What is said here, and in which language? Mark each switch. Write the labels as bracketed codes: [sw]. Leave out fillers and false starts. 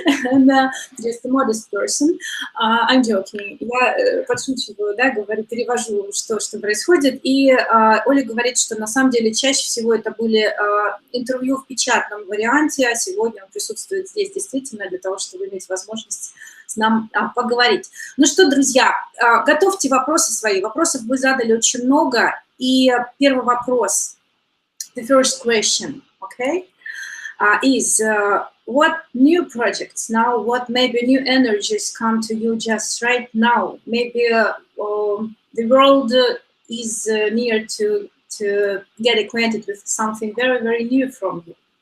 [en] And just a modest person. I'm joking. [ru] Я подшучиваю, да, перевожу, что происходит. И Оля говорит, что на самом деле чаще всего это были интервью в печатном варианте, а сегодня он присутствует здесь действительно для того, чтобы иметь возможность с нами поговорить. Ну что, друзья, готовьте вопросы свои. Вопросов вы задали очень много. И первый вопрос, [en] the first question, okay, is what new projects now, what maybe new energies come to you just right now? Maybe the world is near to get acquainted with something very, very new from you.